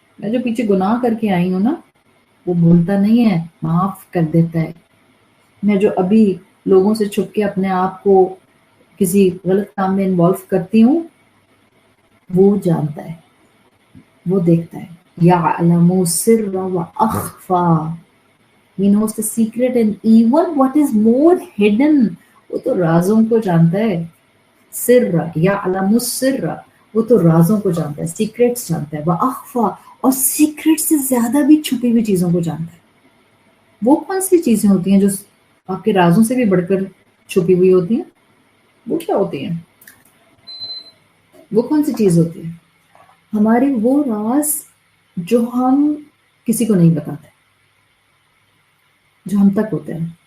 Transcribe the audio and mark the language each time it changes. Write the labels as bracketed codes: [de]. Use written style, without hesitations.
[ur] میں جو پیچھے گناہ کر کے آئی ہوں نا، وہ بھولتا نہیں ہے، معاف کر دیتا ہے. میں جو ابھی لوگوں سے چھپ کے اپنے آپ کو کسی غلط کام میں انوالو کرتی ہوں، وہ جانتا ہے، وہ دیکھتا ہے. [ar] یعلم السر واخفا، [en] he knows the secret and even what is more hidden. [ur] وہ تو رازوں کو جانتا ہے. سر، [ar] یعلم السر، [ur] وہ تو رازوں کو جانتا ہے، سیکریٹس جانتا ہے. واخفا، اور سیکریٹ سے زیادہ بھی چھپی ہوئی چیزوں کو جانتا ہے. وہ کون سی چیزیں ہوتی ہیں جو آپ کے رازوں سے بھی بڑھ کر چھپی ہوئی ہوتی ہیں؟ وہ کیا ہوتی ہیں؟ وہ کون سی چیز ہوتی ہے؟ ہمارے وہ راز جو ہم کسی کو نہیں بتاتے، جو ہم تک ہوتے ہیں.